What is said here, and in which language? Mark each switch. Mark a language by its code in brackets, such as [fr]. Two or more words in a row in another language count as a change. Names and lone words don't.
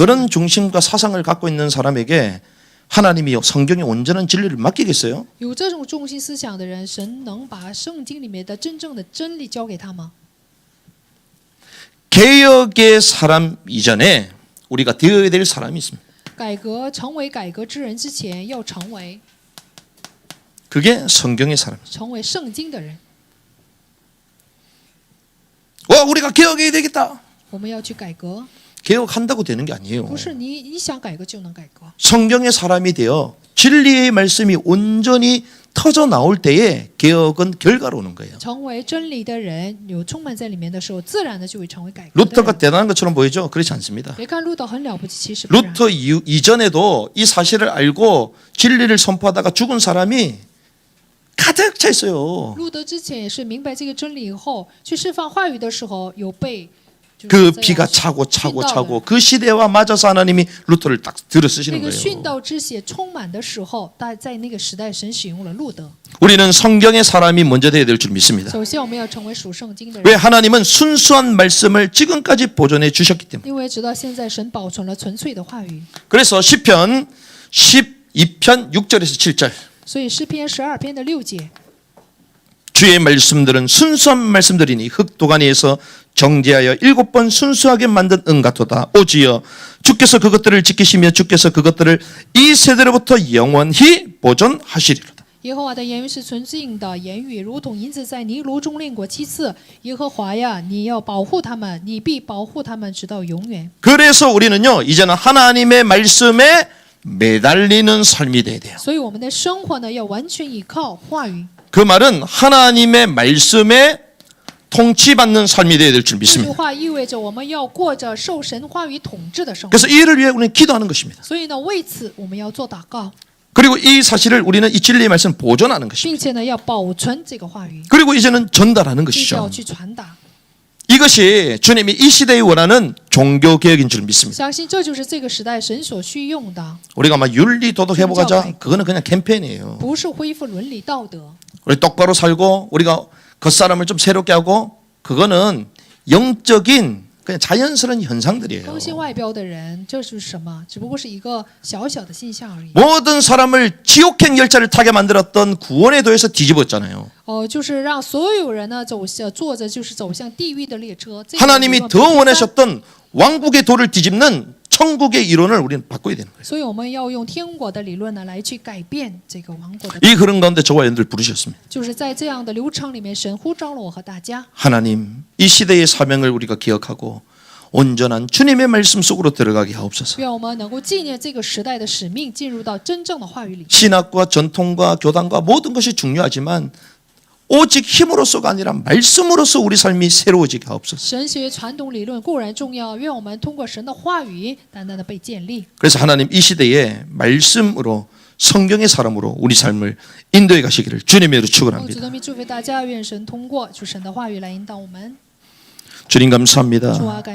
[ko] 그런 중심과 사상을 갖고 있는 사람에게 하나님이 성경의 온전한 진리를 맡기겠어요? [zh] 有这种中心思想的人，神能把圣经里面的真正的真理交给他吗？ [ko] 개혁의 사람 이전에 우리가 되어야 될 사람이 있습니다. [zh] 改革成为改革之人之前，要成为 [ko] 그게 성경의 사람. [zh] 成为圣经的人。 [ko] 와, 우리가 개혁해야 되겠다. [zh] 我们要去改革， [ko] 개혁한다고 되는 게 아니에요. [zh] 不是你想改革就能改革。 [ko] 성경의 사람이 되어 진리의 말씀이 온전히 터져 나올 때에 개혁은 결과로 오는 거예요. [zh] 成为真理的人，有充满在里面的时候，自然的就会成为改革的 [ko] 루터가 [zh] 人。 [ko] 대단한 것처럼 보이죠? 그렇지 않습니다. [zh] 别看路德很了不起，其实不然。 [ko] 루터 이전에도 이 사실을 알고 진리를 선포하다가 죽은 사람이 가득 차 있어요. [zh] 路德之前也是明白这个真理以后，去释放话语的时候，有被 [ko] 그 비가 차고 그 시대와 맞아서 하나님이 루터를 딱 들어 쓰시는 [zh] 那个殉 [ko] 거예요. [zh] 道之血充满的时候，在那个时代，神使用了路德。 [ko] 우리는 성경의 사람이 먼저 되어야 될 줄 믿습니다. [zh] 首先，我们要成为属圣经的 [ko] 왜 [zh] 人， [ko] 하나님은 순수한 말씀을 지금까지 보존해 주셨기 때문에. [zh] 因为直到现在，神保存了纯粹的话语。 [ko] 그래서 시편 12편 6절에서 7절 [zh] 所以诗篇12篇的6节， [ko] 주의 말씀들은 순수한 말씀들이니 흙도가니에서 정제하여 7번 순수하게 만든 은 같도다. 오지여 주께서 그것들을 지키시며 주께서 그것들을 이 세대로부터 영원히 보존하시리로다. [zh] 耶和华的言语是纯净的言语，如同银子在泥炉中炼过7次。耶和华呀，你要保护他们，你必保护他们直到永远。 [ko] 그래서 우리는요 이제는 하나님의 말씀에 매달리는 삶이 돼야 돼요. [zh] 所以我们的生活呢，要完全依靠话语。 [ko] 그 말은 하나님의 말씀에 통치받는 삶이 되어야 될 줄 [zh] 这句 [ko] 믿습니다. [zh] 话意味着我们要过着受神话语统治的生活。 [ko] 그래서 이를 위해 우리는 기도하는 것입니다. [zh] 所以呢，为此我们要做祷告， [ko] 그리고 이 사실을 우리는 이 진리의 말씀을 보존하는 것입니다. [zh] 并且呢，要保存这个话语， [ko] 그리고 이제는 전달하는 [zh] 并且要 [ko] 것이죠. [zh] 去传达。 [ko] 이것이 주님이 이 시대에 원하는 종교개혁인 줄 믿습니다. [zh] 相信这就是这个时代神所需用的， [ko] 우리가 막 윤리 도덕 해보가자 그거는 그냥 캠페인이에요. [zh] 不是恢复伦理道德。 [ko] 우리 똑바로 살고 우리가 겉사람을 좀 새롭게 하고 그거는 영적인 그냥 자연스러운 현상들이에요. [zh] 更新外表的人，这是什么？只不过是一个小小的现象而已。 [ko] 모든 사람을 지옥행 열차를 타게 만들었던 구원의 도에서 뒤집었잖아요. [zh] 就是让所有人呢坐着就是走向地狱的列车。这个 [ko] 하나님이 [zh] 我们 [ko] 더 원하셨던 왕국의 도를 뒤집는 천국의 이론을 우리는 바꿔야 되는 거예요. [zh] 所以我们要用天国的理论呢来去改变这个王国的。 [ko] 이 흐름 가운데 저와 여러분들 부르셨습니다. [zh] 就是在这样的流程里面，神呼召了我和大家。 [ko] 하나님, 이 시대의 사명을 우리가 기억하고 온전한 주님의 말씀 속으로 들어가게 하옵소서. [zh] 愿我们能够纪念这个时代的使命，进入到真正的话语里。 [ko] 신학과 전통과 교단과 모든 것이 중요하지만 오직 힘으로서가 아니라 말씀으로서 우리 삶이 새로워지게 하옵소서. [zh] 神学传统理论固然重要，愿我们通过神的话语，单单的被建立。 [ko] 그래서 하나님 이 시대에 말씀으로 성경의 사람으로 우리 삶을 인도해 가시기를 주님의 이름으로 [zh] 主 [ko] 축원합니다. [zh] 的名祝福大家，愿神通过主神的话语来引导我们。 [ko] 주님 감사합니다. [zh] 主啊，感